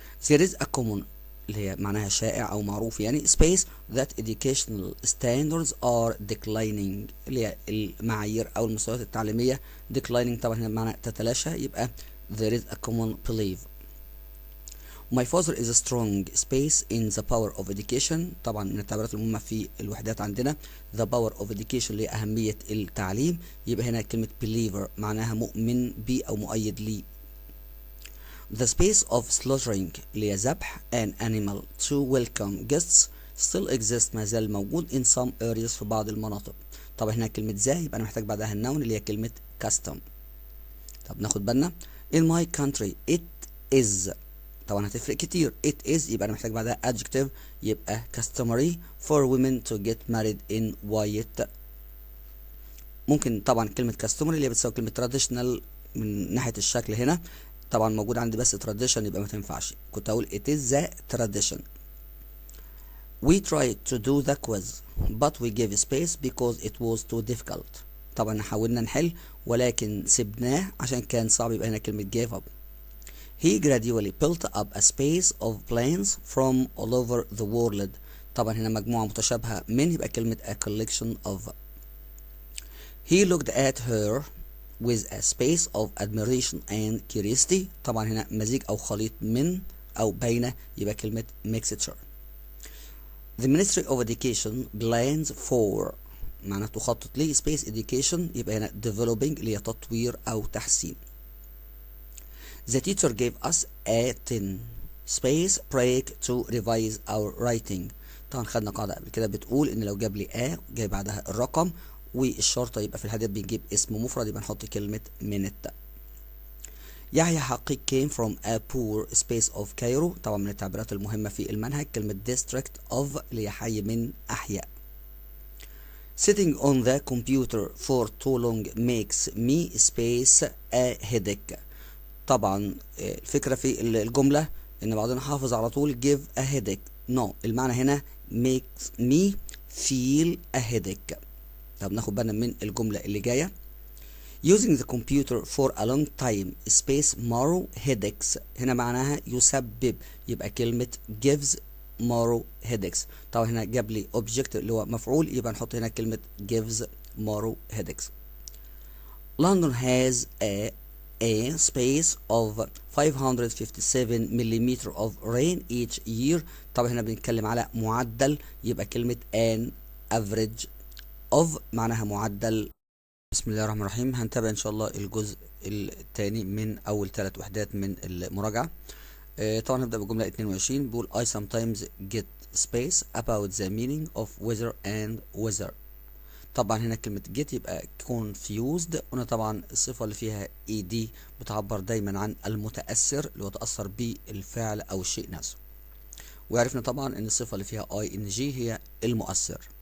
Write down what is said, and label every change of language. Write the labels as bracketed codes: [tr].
[en] there is a common [ar] اللي هي معناها شائع أو معروف، يعني [en] space that educational standards are declining، [ar] اللي هي المعايير أو المستويات التعليمية declining، طبعا هنا معنى تتلاشى، يبقى [en] there is a common belief. my father is a strong space in the power of education، [ar] طبعا من التعبيرات المهمة في الوحدات عندنا [en] the power of education [ar] لأهمية التعليم، يبقى هنا كلمة believer معناها مؤمن بي أو مؤيد لي. [en] the space of slaughtering اللي هي ذبح an animal to welcome guests still exists، [ar] ما زال موجود [en] in some areas [ar] في بعض المناطق. طبعا هنا كلمة ذا يبقى أنا محتاج بعدها النون اللي هي كلمة custom. طب ناخد بالنا [en] in my country it is، [ar] طبعا هتفرق كتير [en] it is، [ar] يبقى أنا محتاج بعدها [en] adjective، يبقى customary for women to get married in white. [ar] ممكن طبعا كلمة customary اللي هي بتساوي كلمة traditional من ناحية الشكل، هنا طبعا موجود عندي بس tradition، يبقى ما تنفعش، كنت اقول it is the tradition. [en] we tried to do the quiz but we gave space because it was too difficult، [ar] طبعا حاولنا نحل ولكن سبناه عشان كان صعب، [en] يبقى هنا كلمة gave up. he gradually built up a space of planes from all over the world، [ar] طبعا هنا مجموعة متشابهة من، [en] يبقى كلمة a collection of. he looked at her with a space of admiration and curiosity، [ar] طبعا هنا مزيج أو خليط من أو بين، [en] يبقى كلمة mixture. the ministry of education plans for [ar] معناها تخطط لي [en] space education، [ar] يبقى هنا developing اللي هي تطوير أو تحسين. [en] the teacher gave us a 10 space break to revise our writing، [ar] طبعا خدنا قاعدة قبل كده بتقول إن لو جاب لي جاي بعدها الرقم والشرطة، يبقى في الحالة بنجيب اسم مفرد، يبقى نحط كلمة minute. يحيى حقيق [en] came from a poor space of Cairo، [ar] طبعا من التعبيرات المهمة في المنهج كلمة district of اللي هي حي من أحياء. [en] sitting on the computer for too long makes me space a headache، [ar] طبعا الفكرة في الجملة إن بعدين حافظ على طول [en] give a headache no، المعنى هنا makes me feel a headache. [ar] طب ناخد بالنا من الجملة اللي جاية [en] using the computer for a long time space more headaches، [ar] هنا معناها يسبب، يبقى كلمة [en] gives more headaches، [ar] طبعا هنا جاب لي object اللي هو مفعول، يبقى نحط هنا كلمة gives more headaches. [en] London has a space of 557 millimeter of rain each year، [ar] طبعا هنا بنتكلم على معدل، [en] يبقى كلمة an average of معناها معدل. [ar] بسم الله الرحمن الرحيم. هنتابع ان شاء الله الجزء الثاني من اول 3 وحدات من المراجعة. طبعا هنبدأ بالجملة 22، [en] بيقول I sometimes get space about the meaning of weather and weather، [ar] طبعا هنا كلمة get يبقى confused، وهنا طبعا الصفة اللي فيها ed بتعبر دايما عن المتأثر اللي هو تأثر بالفعل أو الشيء نفسه. وعرفنا طبعا إن الصفة اللي فيها ing هي المؤثر.